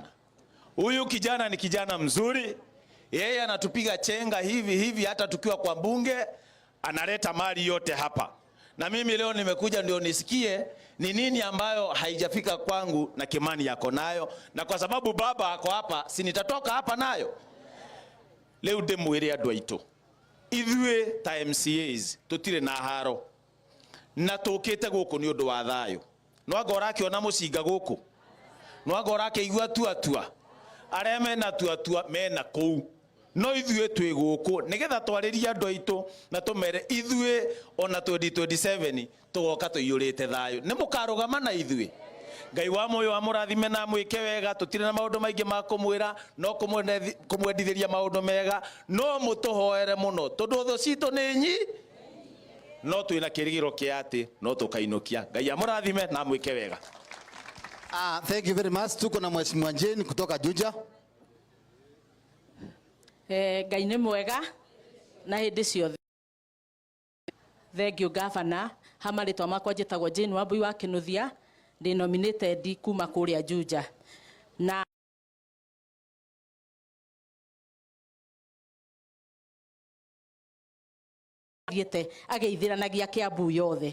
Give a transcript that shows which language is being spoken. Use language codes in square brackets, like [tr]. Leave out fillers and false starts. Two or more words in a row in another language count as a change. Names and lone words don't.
[sw] Huyu kijana ni kijana mzuri, yeye anatupiga chenga hivi hata tukiwa kwa bunge analeta mali yote hapa. Na mimi leo nimekuja ndio nisikie ni nini ambayo haijafika kwangu na Kimani yako nayo, na kwa sababu baba ako hapa si nitatoka hapa nayo. [ki] Leo ndemwire andu aitu ithue ta MCAs tutire na haro na tukite guku ni undu wa thayo. No agora akiona mucinga guku, no agora akigua tuatua areme na tuatua mena kou. No ithue twi guku nigetha twariria andu aitu na tumere ithue ona 2027 tugoka tuyurite thayo. Ni mukarugama na ithue. Ngai wa moyo wa murathime na mwike wega, tutire na maundu maingi ma kumwira no kumwendithiria maundu mega, no mutuhoere muno tondu tho citu ni nyi, no twina kirigiro kia ati no tukainukia. Ngai amurathime na mwike wega. [en] Thank you very much. [sw] Tuko na Mheshimiwa Jane kutoka Juja. [ki] Ngai nĩ mwega na hĩndĩ ciothe. [en] Thank you Governor. [ki] Hamarĩtwa makwa njĩtagwo Jane Wambui wa Kinuthia, ndi nominated kuma kũrĩa Juja. Na thiĩte ageithĩranagia Kiambu yothe.